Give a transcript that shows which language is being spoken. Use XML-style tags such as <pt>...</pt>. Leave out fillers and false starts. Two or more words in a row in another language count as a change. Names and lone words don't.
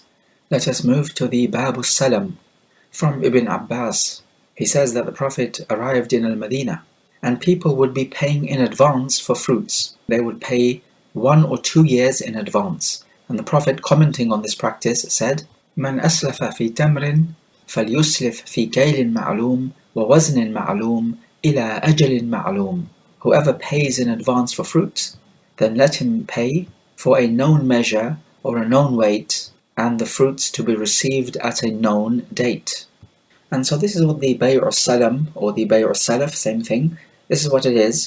<en>Let us move to the</en> <ar>باب السلم.</ar> <en>From Ibn Abbas, he says that the Prophet arrived in Al-Madinah and people would be paying in advance for fruits. They would pay 1 or 2 years in advance. And the Prophet, commenting on this practice, said,</en> <ar>"من أسلف في تمر فليسلف في كيل معلوم ووزن معلوم إلى أجل معلوم."</ar> <en>Whoever pays in advance for fruit, then let him pay for a known measure or a known weight, and the fruits to be received at a known date. And so this is what the</en> <ar>بيوع السلم</ar> <en>or the</en> <ar>بيوع السلف,</ar> <en>same thing, this is what it is.</en>